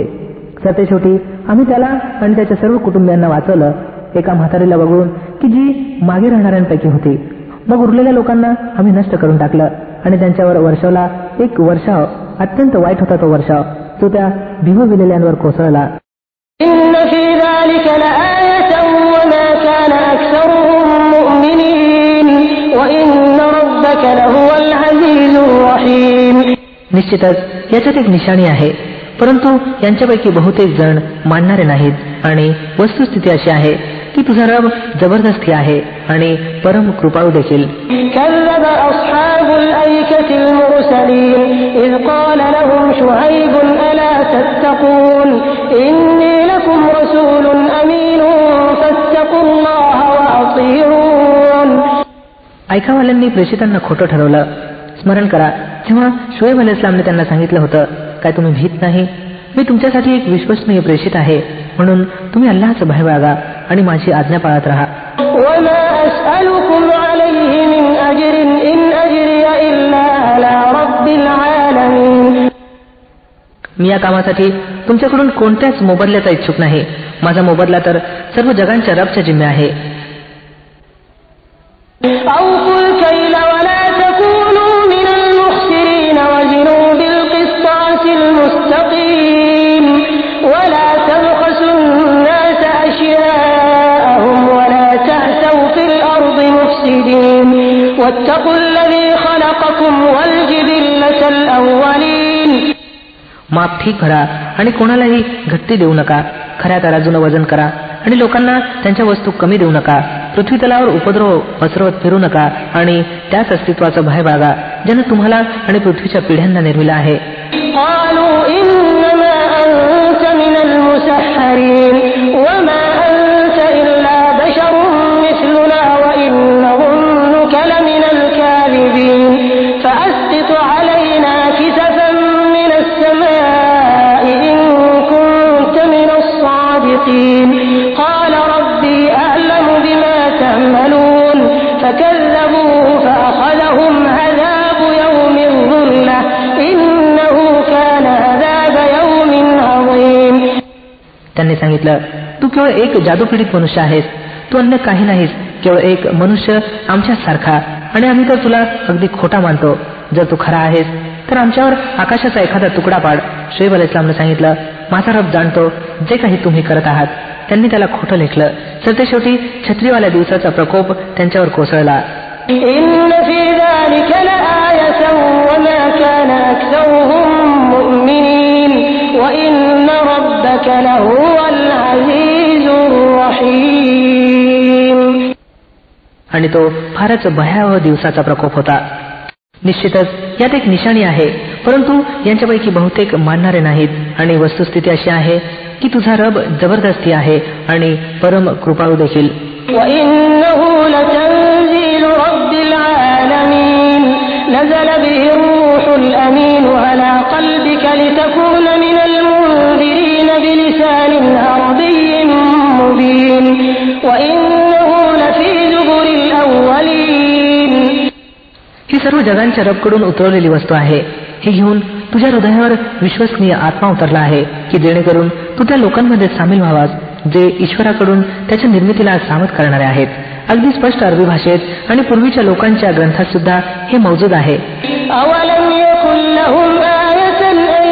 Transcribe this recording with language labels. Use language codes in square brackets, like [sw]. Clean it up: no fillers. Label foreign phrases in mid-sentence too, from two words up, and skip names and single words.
[mr] सरतेशेवटी आम्ही त्याला आणि त्याच्या सर्व कुटुंबियांना वाचवलं, एका म्हातारीला वगळून की जी मागे राहणाऱ्यांपैकी होती. मग उरलेल्या लोकांना आम्ही नष्ट करून टाकलं आणि त्यांच्यावर वर्षावला एक वर्षाव, अत्यंत वाईट होता तो वर्षाव, जो त्या भिवविलेल्यांवर कोसळला. [ar] إن في ذلك لآية وما كان أكثرهم مؤمنين وإن ربك لهو العزيز الرحيم. [mr] निश्चितच याच्यात एक निशाणी आहे, परंतु यांच्यापैकी बहुतेक जण मानणारे नाहीत. आणि वस्तुस्थिती अशी आहे की तुझा रब जबरदस्ती आहे आणि परम कृपाळू देखील. [ar] كذب أصحاب الأيكة المرسلين إذ قال لهم شعيب ألا تتقون إني لكم رسول أمين فاتقوا الله وأطيعون. [mr] ऐकावाल्यांनी प्रेषितांना खोटं ठरवलं. स्मरण करा जेव्हा शुएब अलैहिस्सलामने त्यांना सांगितलं होतं, काय तुम्ही भीत नाही? मी तुमच्यासाठी एक विश्वसनीय प्रेषित आहे, म्हणून तुम्ही अल्लाहचं भय बाळगा आणि माझी आज्ञा पाळत राहा. [ar] وما أسألكم عليه من أجر إن أجري إلا على رب العالمين. [mr] मी या कामासाठी तुमच्याकडून कोणत्याच मोबदल्याचा इच्छुक नाही. माझा मोबदला तर सर्व जगांच्या रबच्या जिम्मे आहे. [ar] أوفوا الكيل ولا تكونوا من المخسرين وزنوا بالقسطاس المستقيم ولا تبخسوا الناس أشياءهم ولا تعثوا في الأرض مفسدين واتقوا الذي خلقكم والجبلة الأولين. [mr] माप ठीक भरा आणि कोणालाही घट्टी देऊ नका. खऱ्या तराजूनं वजन करा आणि लोकांना त्यांच्या वस्तू कमी देऊ नका. पृथ्वी तलावर उपद्रव पसरवत फिरू नका आणि त्याच अस्तित्वाचं भय बाळगा ज्यानं तुम्हाला आणि पृथ्वीच्या पिढ्यांना निर्मिला आहे. [ar] قالوا إنما أنت من المسحرين وما أنت إلا بشر مثلنا وإن نظنك لمن الكاذبين فأسقط علينا كسفا من السماء إن كنت من الصادقين قال ربي أعلم بما تعملون فكذبوه فأخذهم عذاب يوم الظلة إنه كان عذاب يوم عظيم. [mr] त्यांनी सांगितलं, तू केवळ एक जादूपीडित मनुष्य आहेस, तू अन्य काही नाहीस, केवळ एक मनुष्य आमच्याच सारखा, आणि आम्ही तर तुला अगदी खोटा मानतो. जर तू खरा आहेस तर आमच्यावर आकाशाचा एखादा तुकडा पाड. शुएब अलैहिस्सलामने सांगितलं, माझा रब जाणतो जे काही तुम्ही करत आहात. त्यांनी त्याला खोटं लेखलं. सरतेशेवटी छत्रीवाल्या दिवसाचा प्रकोप त्यांच्यावर कोसळला. [ar] إن في ذلك لآية وما كان أكثرهم مؤمنين وإن ربك لهو العزيز الرحيم. [mr] आणि तो फारच भयावह दिवसाचा प्रकोप होता. निश्चितच यात एक निशाणी आहे, परंतु यांच्यापैकी बहुतेक मानणारे नाहीत. आणि वस्तुस्थिती अशी आहे की तुझा रब जबरदस्ती आहे आणि परम कृपाळू देखील. [ar] وإنه لتنزيل رب العالمين نزل به الروح الأمين على قلبك لتكون من المنذرين بلسان عربي مبين وإنه لفي زبر الأولين. [mr] ही सर्व जगांच्या रबकडून उतरवलेली वस्तू आहे. ही घेऊन तुझ्या हृदयावर विश्वसनीय आत्मा उतरला आहे की जेणेकरून तू त्या लोकांमध्ये सामील व्हावास जे ईश्वराकडून त्याच्या निर्मितीला सावध करणारे आहेत. अगदी स्पष्ट अरबी भाषेत आणि पूर्वीच्या लोकांच्या ग्रंथात सुद्धा हे मौजूद आहे. [ar] أولم يكن لهم آية